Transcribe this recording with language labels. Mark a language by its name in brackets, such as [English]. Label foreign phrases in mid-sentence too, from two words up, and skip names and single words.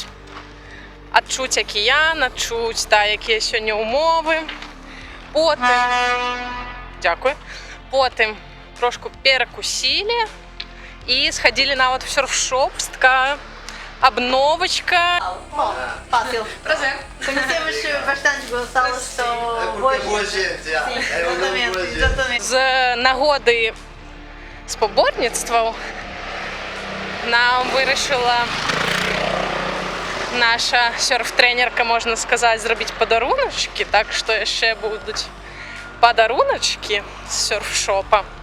[Belarusian] Адчуць акіян, адчуць, якія сёння ўмовы. Потым трошку перакусілі і схадзілі нават у сёрф-шоп з обновочка. [Portuguese] Fácil. Prazer. Conhecemos bastante Gonçalo, sou Muita boa gente, já. Sim, É uma boa exatamente, gente. exatamente. [Ukrainian] З нагоди споборництва нам вирішила наша серф-тренерка, можна сказати, зробити подаруночки, так що ще будуть подаруночки з серф-шопа.